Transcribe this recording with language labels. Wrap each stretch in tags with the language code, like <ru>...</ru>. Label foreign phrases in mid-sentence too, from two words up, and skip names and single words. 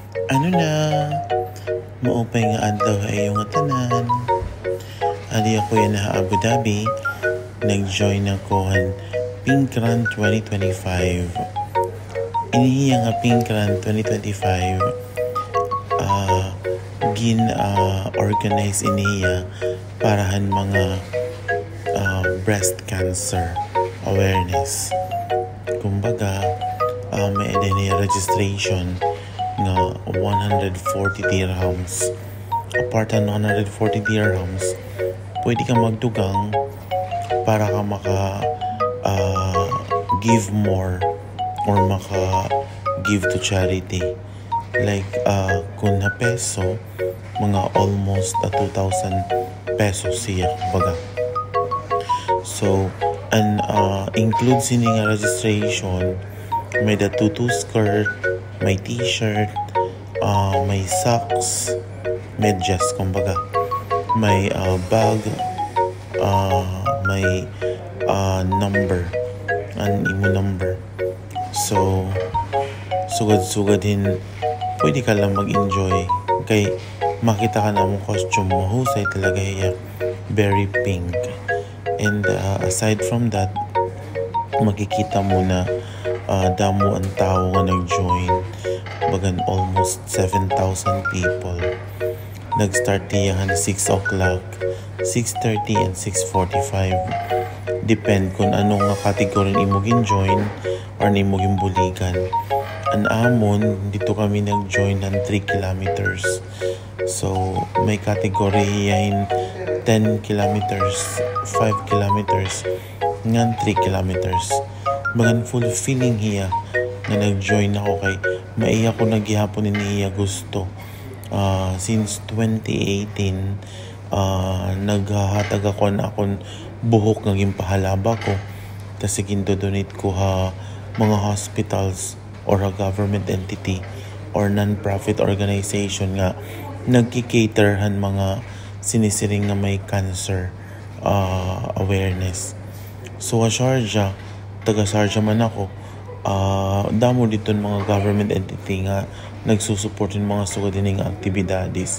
<war>Ano na, maupay nga adlaw ay yung tanan. Ali ako yan na Abu Dhabi, nag-join ako han Pink Run 2025. Inihiya nga Pink Run 2025, organize inihiya parahan mga</war> <en>breast cancer awareness.</en> <war>Kumbaga, may niya registration nga 140 dirhams. Apart ng 140 dirhams, pwede ka magdugang para ka</war> <en>give more or give to charity.</en> <war>Like,</war> <tl>kung na peso, mga almost 2,000 pesos siya. Kumbaga.</tl> <war>So, includes ini nga registration, may</war> <en>the tutu skirt,</en> <war>may t-shirt, may socks,</war> <tl>medyas, kumbaga.</tl> <war>May bag, may number, an imo number. So, sugad-sugad din, pwede ka lang mag-enjoy. Kay, makita ka na mong costume mo, husay talaga hiya,</war> <en>very pink. And aside from that,</en> <war>makikita mo na damo ang tao nga nag-join.</war> <en>Bagan almost 7,000 people.</en> <tl>Nag-start diyan 6 o'clock, 6:30 and 6:45.</tl> <war>Depend kung ano nga category imo gin-join or nimo gimbuligan.</war> <tl>An amon, dito kami nag-join ng 3 kilometers.</tl> <war>So, may category yahin 10 kilometers, 5 kilometers, ngan 3 kilometers. Magan fulfilling hiya na nag-join ako kay maiya ko naghihapon ni hiya gusto.</war> <en>Since 2018,</en> <war>naghahatag ako na akong buhok nga gimpahalaba ko. Tas ginto-donate ko mga hospitals or a</war> <en>government entity or non-profit organization</en> <war>nga nagki-caterhan mga sinisiring nga may cancer awareness. So, Sharjah, taga Sharjah man ako, damo dito mga</war> <en>government entity</en> <war>nga nagsusuportin mga sugadin nga aktibidades.</war>